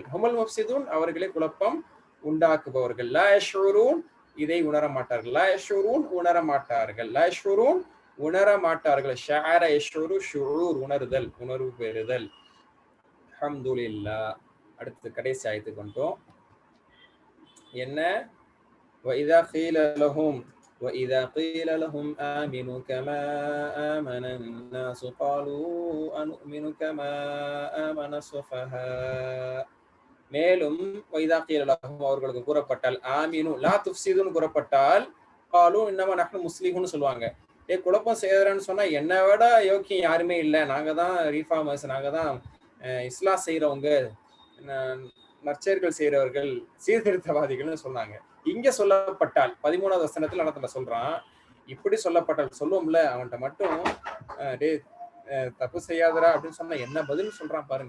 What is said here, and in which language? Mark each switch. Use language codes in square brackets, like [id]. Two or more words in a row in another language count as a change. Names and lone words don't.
[ar] هم المفسدون, [ta] அவர்களே குழப்பம் உண்டாக்குபவர்கள். [ar] لا يشعرون, [ta] இதை உணர மாட்டார்கள். [ar] لا يشعرون, [ta] உணர மாட்டார்கள். [ar] لا يشعرون, [ta] உணர மாட்டார்கள். [ar] شعر يشعر, [ta] ஷுஊர், உணர்தல், உணர்வு பெறுதல். அல்ஹம்துலில்லாஹ். அடுத்து கடைசி ஆயத்துக்கு வந்துட்டோம். என்ன? [ar] وَإِذَا قِيلَ لَهُمْ آمِنُوا كَمَا آمَنَ النَّاسُ قَالُوا أَنُؤْمِنُ كَمَا آمَنَ السُّفَهَاءُ. [ta] மேலும் [ar] وَإِذَا قِيلَ لَهُمْ, [ta] அவர்களுக்கு கூறப்பட்டால், [ar] آمنوا لا تفسدوا [ta] கூறப்பட்டால், [ar] قَالُوا إِنَّمَا نَحْنُ [ta] முஸ்லிமூன்னு சொல்லுவாங்க. குழப்பம் செய்யறேன்னு சொன்னா என்னை விட யோக்கியம் யாருமே இல்லை, நாங்க தான் ரீஃபார்மர்ஸ், நாங்க தான் இஸ்லாம் செய்யறவங்க, நற்செயல்கள் செய்யறவர்கள், சீர்திருத்தவாதிகள்னு சொன்னாங்க. இங்க சொல்லப்பட்டால் 13வது வசனத்துல நடத்துல சொல்றான், இப்படி சொல்லப்பட்டால் சொல்லுவோம்ல, அவன்கிட்ட மட்டும் டே தப்பு செய்யாதரா அப்படின்னு சொன்னா என்ன பதில் சொல்றான் பாருங்க.